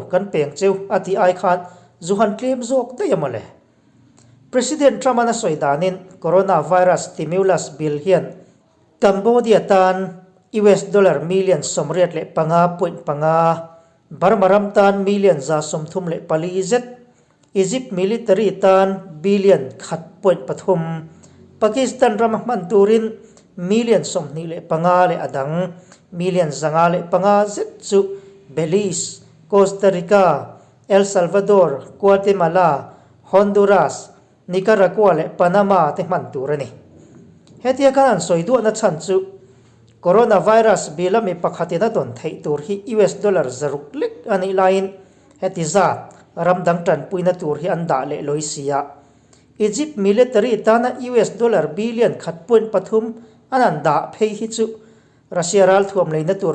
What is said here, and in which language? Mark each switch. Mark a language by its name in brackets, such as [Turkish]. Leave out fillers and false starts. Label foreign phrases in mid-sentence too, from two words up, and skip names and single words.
[Mizo] kan peng cheu ati ai khan zuhan claim zok te yamale President Trump ana soidanin [English] coronavirus stimulus bill [Mizo] hian Cambodia tan [English] US dollar million [Mizo] somriat le panga barmaram tan million za somthum le pali zet Egypt military tan billion khat point pathum Pakistan ram man turin million som ni le panga le adang million zanga le panga zet chu Belize, Costa Rica, El Salvador, Guatemala, Honduras, Nicaragua le Panama te man turani hetia kan soidu na chan chu coronavirus bilami pakhatina don thei tur hi [English] US dollar [Mizo] zaruk lek ani line hetiza ramdang tan puina tur hi anda le loisia Egypt military tana [English] US dollar [Mizo] billion khatpun pathum ananda phei hi chu Russia ral thuam leina tur